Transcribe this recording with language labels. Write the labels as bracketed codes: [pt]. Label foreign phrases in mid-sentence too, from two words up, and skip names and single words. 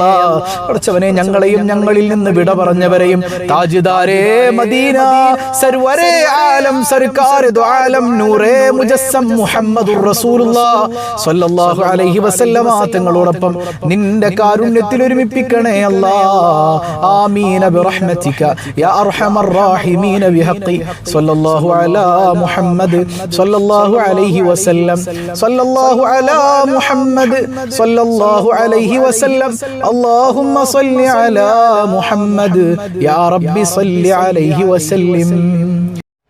[ml] പഠിച്ചവനെ ഞങ്ങളെയും ഞങ്ങളിൽ നിന്ന് വിട പറഞ്ഞവരെയും [ur] تاجدارِ مدینہ سرورِ عالم سرکارِ دو عالم نورِ مجسم [ar] محمد رسول الله صلى الله عليه وسلم [ml] തങ്ങളോടൊപ്പം നിന്റെ കാരുണ്യത്തിൽ ഒരുമിപ്പിക്കണേ അല്ലാഹ്. [ar] آمين برحمتك يا أرحم الراحمين بحق صلى الله على محمد صلى الله عليه وسلم صلى الله على محمد صلى الله عليه وسلم. اللهم صل على محمد يا رب صل عليه وسلم.